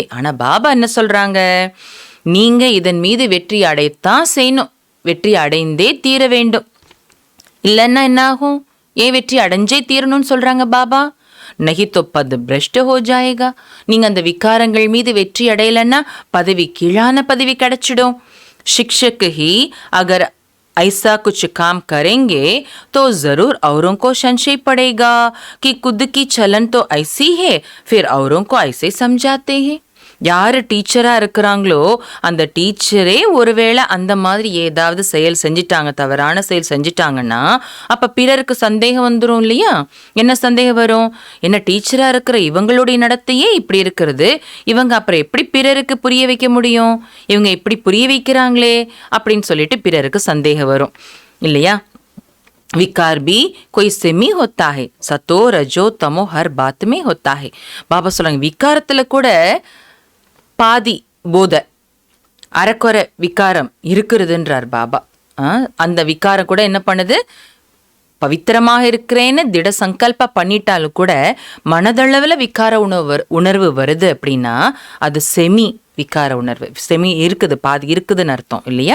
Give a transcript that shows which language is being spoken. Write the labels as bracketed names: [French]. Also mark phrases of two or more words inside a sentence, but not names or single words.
[Tamil] ஆனா பாபா என்ன சொல்றாங்க, நீங்க இதன் மீது வெற்றி அடையத்தான் செய்யணும், வெற்றி அடைந்தே தீர வேண்டும். இல்லைன்னா என்ன ஆகும், ஏன் வெற்றி அடைஞ்சே தீரணும்னு சொல்றாங்க பாபா. [Hindi] नहीं तो पद भ्रष्ट हो जाएगा. [Tamil] நீங்க அந்த விகாரங்கள் மீது வெற்றி அடையலன்னா பதவி கீழான பதவி கிடைச்சிடும். [Hindi] शिक्षक ही अगर ऐसा कुछ काम करेंगे तो जरूर औरों को संशय पड़ेगा कि खुद की चलन तो ऐसी है, फिर औरों को ऐसे समझाते हैं. [Tamil] யார் டீச்சராக இருக்கிறாங்களோ அந்த டீச்சரே ஒருவேளை அந்த மாதிரி ஏதாவது செயல் செஞ்சிட்டாங்க, தவறான செயல் செஞ்சிட்டாங்கன்னா அப்போ பிறருக்கு சந்தேகம் வந்துடும் இல்லையா. என்ன சந்தேகம் வரும், என்ன டீச்சராக இருக்கிற இவங்களுடைய நடத்தையே இப்படி இருக்கிறது, இவங்க அப்புறம் எப்படி பிறருக்கு புரிய வைக்க முடியும், இவங்க இப்படி புரிய வைக்கிறாங்களே அப்படின்னு சொல்லிட்டு பிறருக்கு சந்தேகம் வரும் இல்லையா. [Hindi] विकार भी कोई सेमी होता है, सतो रजो तमो हर बात में होता है. [Tamil] பாபா சொல்றாங்க விகாரத்துல கூட பாதி போதை அரைக்குறை விகாரம் இருக்கிறதுன்றார் பாபா. அந்த விகாரம் கூட என்ன பண்ணுது, பவித்திரமாக இருக்கிறேன்னு திட சங்கல்ப பண்ணிட்டாலும் கூட மனதளவில் விகார உணர்வு வருது அப்படின்னா அது செமி விகார உணர்வு, செமி இருக்குது, பாதி இருக்குதுன்னு அர்த்தம் இல்லையா.